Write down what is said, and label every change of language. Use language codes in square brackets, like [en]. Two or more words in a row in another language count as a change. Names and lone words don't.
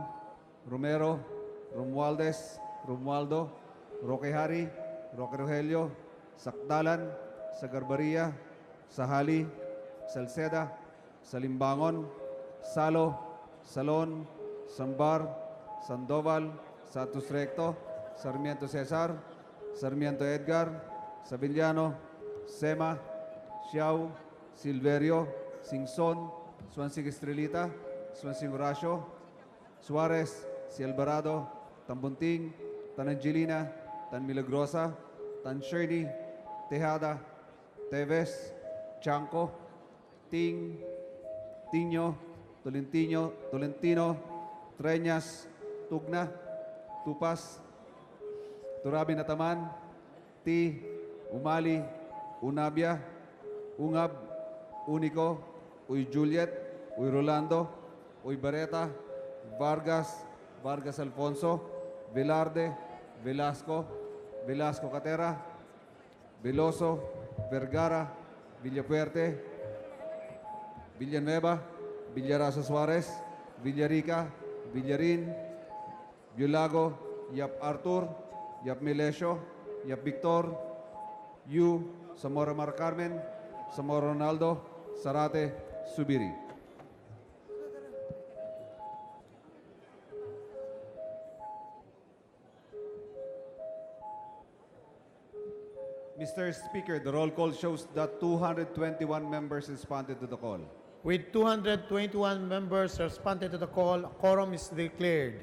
[en] Romero, Romualdez, Romualdo, Roque Hari, Roque Rogelio, Sakdalan, Sagarbaria, Sahali, Salceda, Salimbangon, Salo, Salon, Sambar, Sandoval, Santos Recto, Sarmiento Cesar, Sarmiento Edgar, Sabillano, Sema, Xiao, Silverio, Singson, Swansig Estrelita, Swansig Horacio, Suarez, Si Alvarado, Tambunting, Tan Angelina, Tan Milagrosa, Tan Shirley, Tejada, Teves, Chanco, Ting, Tiño, Tolentino, Treñas, Tugna, Tupas, Turabi Nataman, Ti, Umali, Unabia, Ungab, Unico, Uy Juliet, Uy Rolando, Uy Bareta, Vargas, Vargas Alfonso, Velarde, Velasco, Velasco Catera, Veloso, Vergara, Villapuerte, Villanueva, Villarasa Suarez, Villarica, Villarin, Violago, Yap Artur, Yap Melesio, Yap Victor, Yu, Zamora Mar Carmen, Zamora Ronaldo, Sarate, Subiri. Mr. Speaker, the roll call shows that 221 members responded to the call. With 221 members responded to the call, a quorum is declared.